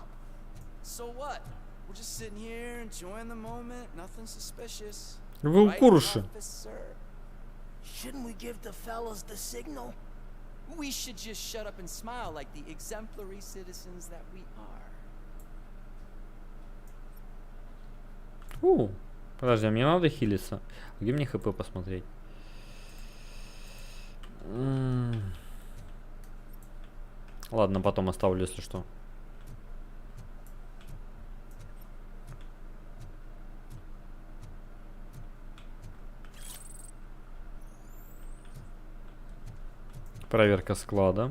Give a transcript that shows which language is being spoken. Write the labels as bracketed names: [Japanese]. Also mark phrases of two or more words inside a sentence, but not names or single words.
[English] So what? We're just sitting here enjoying the moment, nothing suspicious. [Russian] Вы у курши. [English] Shouldn't we give the fellas the signal? We should just shut up and smile like the exemplary citizens that we are. [Russian] Подожди, а мне надо хилиться. Где мне хп посмотреть? Ладно, потом оставлю, если что. Проверка склада.